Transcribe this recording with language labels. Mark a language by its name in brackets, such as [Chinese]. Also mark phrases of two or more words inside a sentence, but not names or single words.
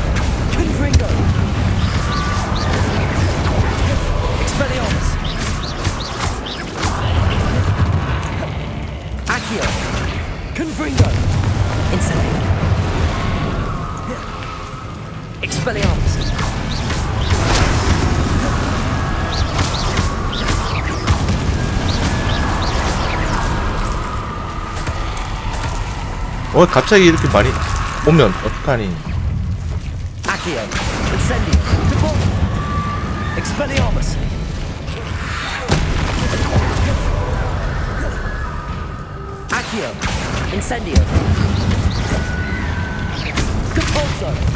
[Latin] Confringo. Expelliarmus. Accio. Confringo. Incendio. Expelliarmus. [Korean] 갑자기 이렇게 많이 오면 어떡하니? [Latin] Accio. Incendio. Deploy. Expelliarmus. Accio. Incendio. Compulso.